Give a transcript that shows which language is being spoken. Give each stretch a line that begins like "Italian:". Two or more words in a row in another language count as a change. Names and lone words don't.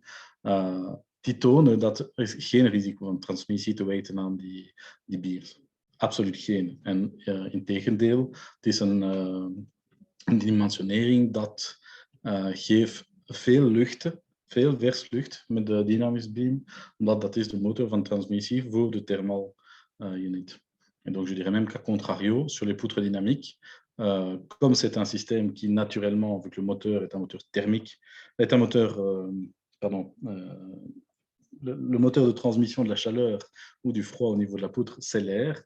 Dutch: Die tonen dat er is geen risico van transmissie te wijten aan die beams. Absoluut geen. En integendeel, het is een dimensionering dat geeft veel lucht, veel vers lucht met de dynamisch beam, omdat dat is de motor van transmissie voor de
English: thermal unit.
French: Et donc je dirais même qu'à contrario, sur les poutres dynamiques, comme c'est un système qui naturellement, vu que le moteur est un moteur thermique, est un moteur, le moteur de transmission de la chaleur ou du froid au niveau de la poutre, c'est l'air.